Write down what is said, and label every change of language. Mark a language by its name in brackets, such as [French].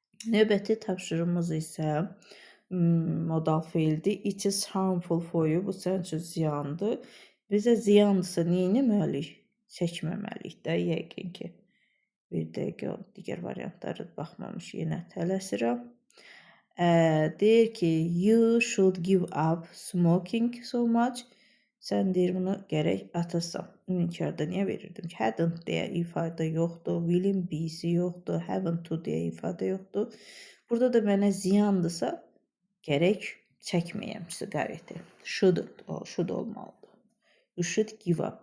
[Azerbaijani] Növbəti tapşırığımız isə modal feildir. [English] It is harmful for you. [Azerbaijani] Bu sənin üçün ziyandır. Bizə ziyandırsa neynəməliyik? Çəkməməliyik də yəqin ki. Bir dəqiqə digər variantları baxmamış yenə tələsirəm. Deyir ki, [English] you should give up smoking so much. [Azerbaijani] Sən deyir bunu gərək atasan. İnkarda niyə verirdim ki? Hadn't deyə ifadə yoxdur. Will'in B'si yoxdur. Haven't to deyə ifadə yoxdur. Burada da mənə ziyandırsa gərək çəkməyəm siqareti. [English] Should [Azerbaijani] olmalıdır. [English] You should give up.